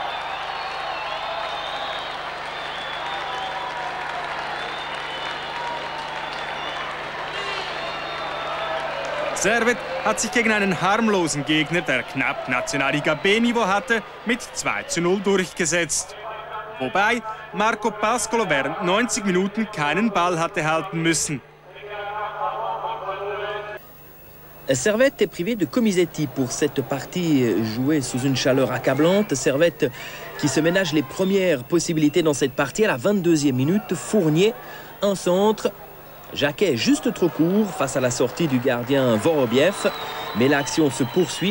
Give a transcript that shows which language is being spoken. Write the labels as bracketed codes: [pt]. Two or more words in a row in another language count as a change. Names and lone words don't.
[de] Servet hat sich gegen einen harmlosen Gegner, der knapp Nationalliga B-Niveau hatte, mit 2:0 durchgesetzt. Wobei Marco Pascolo während 90 Minuten keinen Ball hatte halten müssen. [fr] Servette est privé de Comisetti pour cette partie jouée sous une chaleur accablante. Servette qui se ménage les premières possibilités dans cette partie à la 22e minute. Fournier, un centre. Jacquet juste trop court face à la sortie du gardien Vorobiev. Mais l'action se poursuit.